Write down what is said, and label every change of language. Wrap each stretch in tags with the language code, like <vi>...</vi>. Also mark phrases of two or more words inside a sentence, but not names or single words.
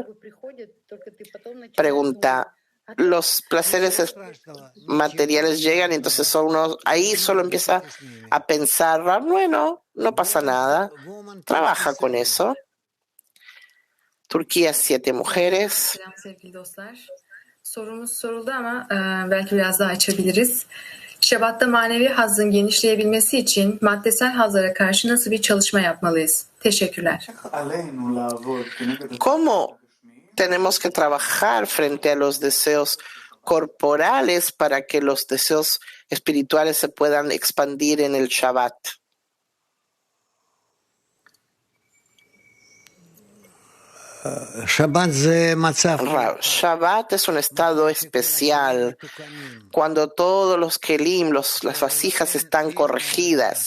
<es>Pregunta, los placeres materiales llegan y entonces uno ahí solo empieza a pensar, bueno, no pasa nada, trabaja con eso. Turquía, 7 mujeres.</es> <tr>Selam sevgili dostlar. Sorumuz soruldu ama belki biraz daha açabiliriz. Şabat'ta manevi hazzın genişleyebilmesi için maddesel hazlara karşı nasıl bir çalışma yapmalıyız? Teşekkürler.</tr> <es>¿Cómo tenemos que trabajar frente a los deseos corporales para que los deseos espirituales se puedan expandir en el Shabbat? Shabbat es un estado especial cuando todos los kelim, las vasijas están corregidas.</es>